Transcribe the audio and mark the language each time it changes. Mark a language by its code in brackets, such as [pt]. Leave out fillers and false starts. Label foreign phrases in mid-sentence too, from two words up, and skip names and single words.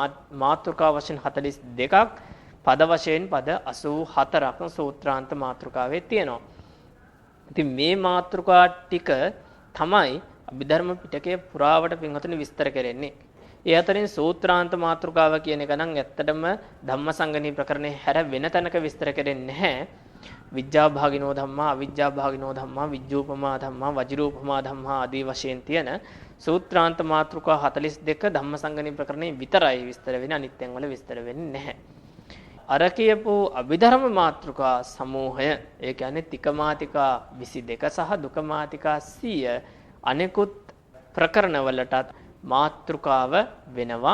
[si] මාතෘකා වශයෙන් 42ක් පද වශයෙන් පද 84ක් සූත්‍රාන්ත මාතෘකාවේ තියෙනවා. ඉතින් මේ මාතෘකා ටික තමයි අභිධර්ම පිටකයේ පුරාවට පින්වතුනි විස්තර කරන්නේ. ඒ අතරින් සූත්‍රාන්ත මාතෘකාව කියන එක නම් ඇත්තටම ධම්මසංගණී ප්‍රකරණේ හැර වෙන තැනක විස්තර කරන්නේ නැහැ. [pi] විඥා භාගිනෝ ධම්මා, අවිඥා භාගිනෝ ධම්මා, විජ්ජූපමා ධම්මා, වජිරූපමා ධම්මා [si] ආදී වශයෙන් තියෙන සූත්‍රාන්ත මාතෘකා 42 ධම්මසංගණී ප්‍රකරණේ විතරයි විස්තර වෙන්නේ. අනිත් තැන් වල විස්තර වෙන්නේ නැහැ. අර කියපු අභිධර්ම මාතෘකා සමූහය ඒ කියන්නේ තික මාතිකා 22 සහ දුක මාතිකා 100 අනෙකුත් ප්‍රකරණවලටත් මාතෘකාව වෙනවා.